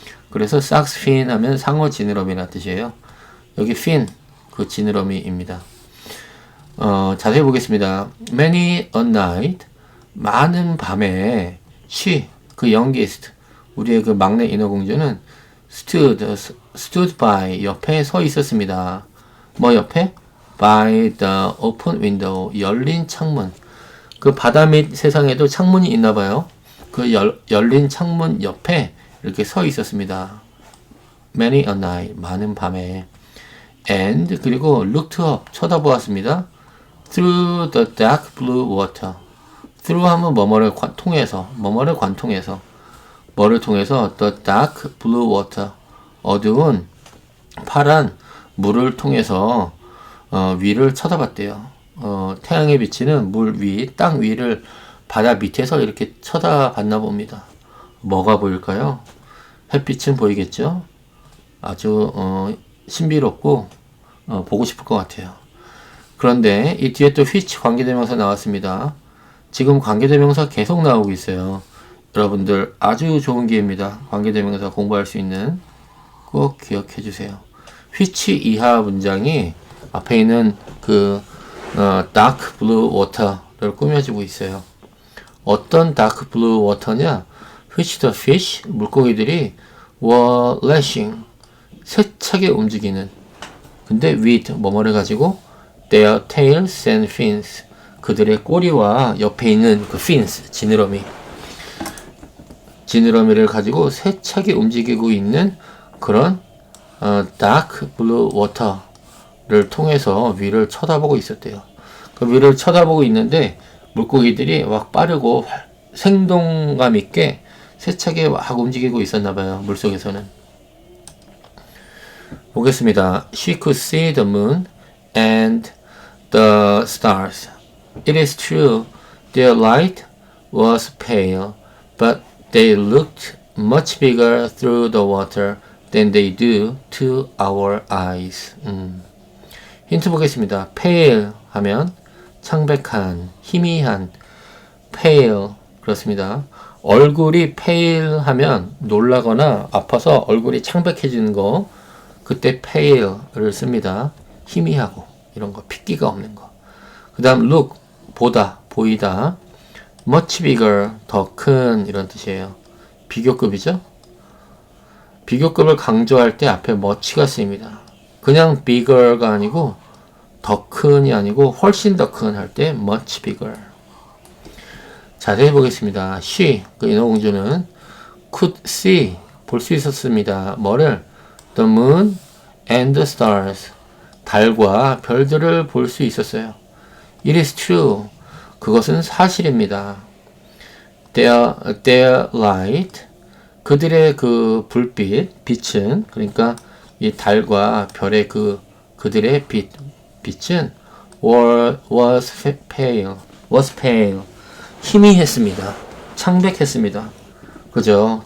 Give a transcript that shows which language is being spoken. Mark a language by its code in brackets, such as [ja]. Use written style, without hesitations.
[ko] 그래서 삭스핀 하면 상어 지느러미라는 뜻이에요. 여기 fin 그 지느러미입니다. 자세히 보겠습니다. [en] Many a night, [ko] 많은 밤에 she, 그 youngest, 우리의 그 막내 인어공주는 [en] stood by, [ko] 옆에 서 있었습니다. 뭐 옆에? [en] by the open window, [ko] 열린 창문. 그 바다 및 세상에도 창문이 있나 봐요. 그 열린 창문 옆에 이렇게 서 있었습니다. [en] Many a night, [ko] 많은 밤에. [en] And [ko] 그리고 [en] looked up, [ko] 쳐다보았습니다. [en] Through the dark blue water. [ko] through 하면 뭐뭐를 통해서, 뭐뭐를 관통해서, 뭐를 통해서 [en] the dark blue water, [ko] 어두운 파란 물을 통해서 위를 쳐다봤대요. 태양에 비치는 물 위, 땅 위를 바다 밑에서 이렇게 쳐다봤나 봅니다. 뭐가 보일까요? 햇빛은 보이겠죠? 아주 신비롭고 보고 싶을 것 같아요. 그런데 이 뒤에 또 which 관계대명사 나왔습니다. 지금 관계대명사 계속 나오고 있어요. 여러분들 아주 좋은 기회입니다. 관계대명사 공부할 수 있는, 꼭 기억해 주세요. which 이하 문장이 앞에 있는 그 [en] dark blue water [ko] 를 꾸며주고 있어요. [en] 어떤 dark blue water냐? which the fish, [ko] 물고기들이 [en] were lashing, [ko] 세차게 움직이는 근데 with 뭐뭐를 가지고 [en] their tails and fins [ko] 그들의 꼬리와 옆에 있는 그 fins 지느러미를 가지고 세차게 움직이고 있는 그런 [en] dark blue water [ko] 를 통해서 위를 쳐다보고 있었대요. 그 위를 쳐다보고 있는데 물고기들이 막 빠르고 생동감 있게 세차게 막 움직이고 있었나봐요. 물속에서는. 보겠습니다. [en] She could see the moon and the stars. It is true, their light was pale, but they looked much bigger through the water than they do to our eyes. [ko] 힌트 보겠습니다. pale 하면 창백한, 희미한, pale 그렇습니다. 얼굴이 pale 하면 놀라거나 아파서 얼굴이 창백해지는 거 그때 pale를 씁니다. 희미하고 이런 거 핏기가 없는 거. 그 다음 look 보다 보이다 much bigger 더 큰 이런 뜻이에요. 비교급이죠. 비교급을 강조할 때 앞에 much가 쓰입니다. 그냥 bigger가 아니고 더 큰이 아니고 훨씬 더 큰 할 때 [en] much bigger. [ko] 자세히 보겠습니다. she 그 인어공주는 [en] could see [ko] 볼 수 있었습니다. 뭐를? [en] the moon and the stars [ko] 달과 별들을 볼 수 있었어요. [en] It is true [ko] 그것은 사실입니다. [en] Their light [ko] 그들의 그 불빛 빛은 그러니까 이 달과 별의 그들의 빛은 [en] was pale [ko] 희미했습니다. 창백했습니다. 그죠?